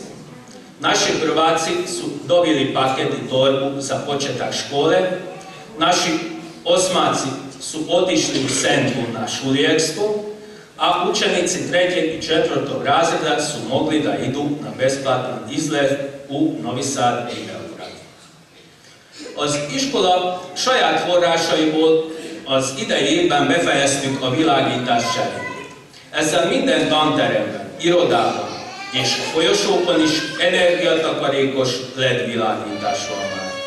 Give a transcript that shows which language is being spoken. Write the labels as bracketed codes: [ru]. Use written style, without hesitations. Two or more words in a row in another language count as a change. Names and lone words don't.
[sr] Naši prvaci su dobili paket i torbu za početak škole, naši osmaci su otišli u Sentu na Šuli Expo, a učenici 3. i 4. razreda su mogli da idu na besplatan izlet u Novi Sad és Belgrád. [hu] Az iskola saját forrásaiból az idei évben befejeztük a világítás cserét. Ezzel minden tanteremben, irodában és folyosókon is energiatakarékos LED világítás van már.